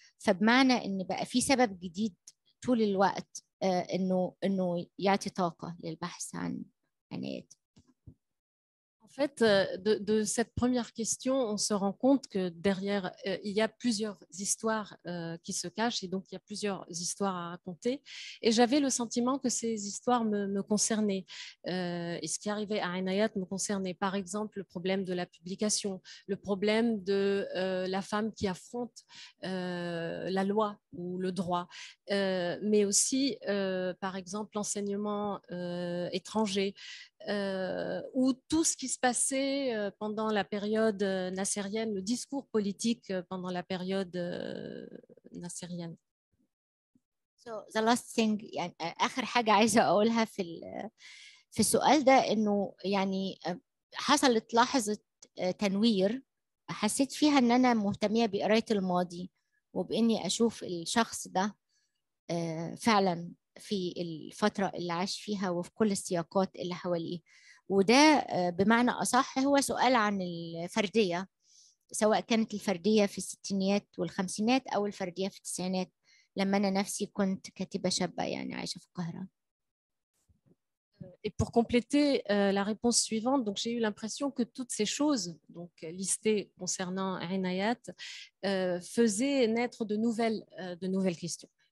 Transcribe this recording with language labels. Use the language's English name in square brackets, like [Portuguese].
[Arabic] فبمعنى إن بقى في سبب جديد طول الوقت إنه يعطي طاقة للبحث عن عنايات. [French] En fait, de cette première question, on se rend compte que derrière, il y a plusieurs histoires qui se cachent, et donc il y a plusieurs histoires à raconter. Et j'avais le sentiment que ces histoires me concernaient. Et ce qui arrivait à Inayat me concernait. Par exemple, le problème de la publication, le problème de la femme qui affronte la loi ou le droit, mais aussi, par exemple, l'enseignement étranger, où tout ce qui se passait pendant la période nassérienne, le discours politique pendant la période nassérienne. [English] So the last thing، [Arabic] يعني آخر حاجة عايزة أقولها في السؤال ده، إنه يعني حصلت لحظة تنوير حسيت فيها إن أنا مهتمية بقراية الماضي، وبإني أشوف الشخص ده فعلا في الفترة اللي عاش فيها وفي كل السياقات اللي حواليه. وده بمعنى أصح هو سؤال عن الفردية، سواء كانت الفردية في الستينيات والخمسينات أو الفردية في التسعينات، لما أنا نفسي كنت كاتبة شابة يعني عايشة في القاهرة. [French] Et pour compléter la réponse suivante, donc j'ai eu l'impression que toutes ces choses donc listées concernant Inayat faisaient naître de nouvelles questions.